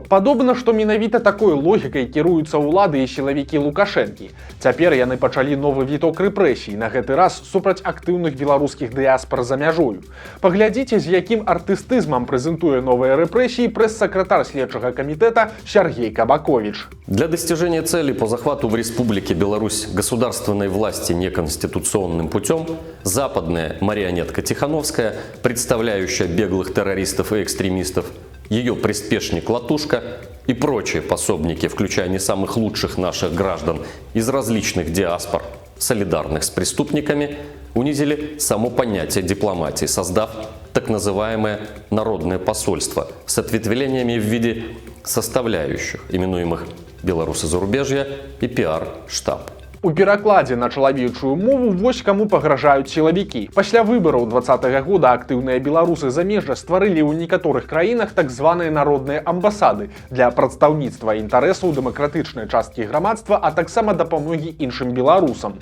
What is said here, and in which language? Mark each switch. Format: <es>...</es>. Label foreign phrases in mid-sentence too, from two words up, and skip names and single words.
<be>Падобна, што менавіта такой логікай кіруюцца ўлады і сілавікі Лукашэнкі. Цяпер яны пачалі новы віток рэпрэсій, на гэты раз супраць актыўных беларускіх дыяспар за мяжою. Паглядзіце, з якім артыстызмам прэзентуе новыя рэпрэсіі прэс-сакратар следчага камітэта Сергей Кабакович.</be> <ru>Для достижения цели по захвату в Республике Беларусь государственной власти неконституционным путем западная марионетка Тихановская, представляющая беглых террористов и экстремистов, ее приспешник Латушка и прочие пособники, включая не самых лучших наших граждан из различных диаспор, солидарных с преступниками, унизили само понятие дипломатии, создав так называемое народное посольство с ответвлениями в виде составляющих, именуемых белорусы зарубежья и пиар-штаб.</ru> <be>У перакладзе на чалавечую мову вось каму пагражаюць сілавікі. Пасля выбараў 2020 года актыўныя беларусы замежжа стварылі ў некаторых краінах так званыя народныя амбасады для прадстаўніцтва інтарэсаў дэмакратычнай часткі грамадства, а таксама дапамогі іншым беларусам.</be>